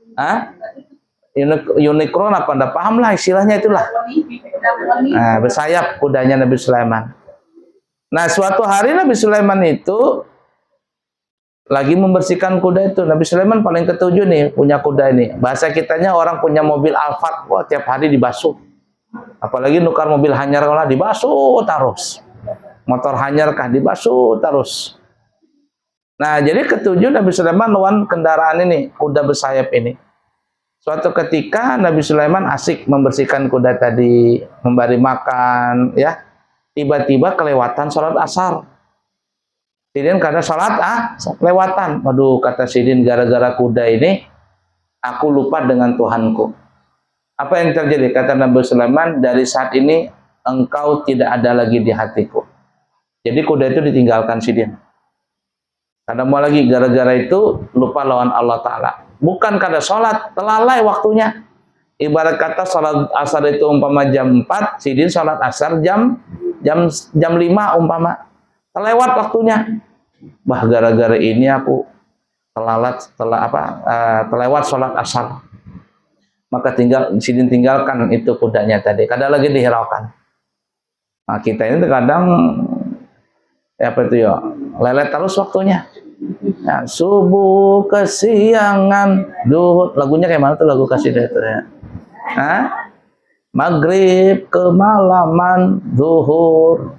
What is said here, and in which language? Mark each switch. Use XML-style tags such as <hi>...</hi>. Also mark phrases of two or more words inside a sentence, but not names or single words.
<id>Unicorn apa? Enggak paham lah istilahnya itulah. Nah, bersayap kudanya Nabi Sulaiman. Nah, suatu hari Nabi Sulaiman itu lagi membersihkan kuda itu. Nabi Sulaiman paling ketujuh nih punya kuda ini. Bahasa kitanya orang punya mobil Alphard, wah tiap hari dibasuh.</id> <bjn>Apalagi nukar mobil hanyar kalau dibasuh terus. Motor hanyar kah dibasuh terus.</bjn> <id>Nah, jadi ketujuh Nabi Sulaiman lawan kendaraan ini, kuda bersayap ini. Suatu ketika Nabi Sulaiman asik membersihkan kuda tadi, memberi makan, ya. Tiba-tiba kelewatan sholat asar. Sidin karena sholat kelewatan. Waduh, kata Sidin, gara-gara kuda ini aku lupa dengan Tuhanku. Apa yang terjadi? Kata Nabi Sulaiman, dari saat ini engkau tidak ada lagi di hatiku. Jadi kuda itu ditinggalkan Sidin.</id> <bjn>Kada mau lagi gara-gara itu lupa lawan Allah Ta'ala. Bukan kada sholat, telalai waktunya.</bjn> <id>Ibarat kata sholat asar itu umpama jam 4, sidin sholat asar jam 5 umpama. Terlewat waktunya. Bah, gara-gara ini aku terlewat sholat asar. Maka sidin tinggalkan itu kudanya tadi.</id> <bjn>Kada lagi dihiraukan.</bjn> <id>Nah, kita ini terkadang lelet terus waktunya. Ya, subuh kesiangan duhur, lagunya kayak mana tuh lagu kasidah itu ya? Maghrib kemalaman zuhur.</id>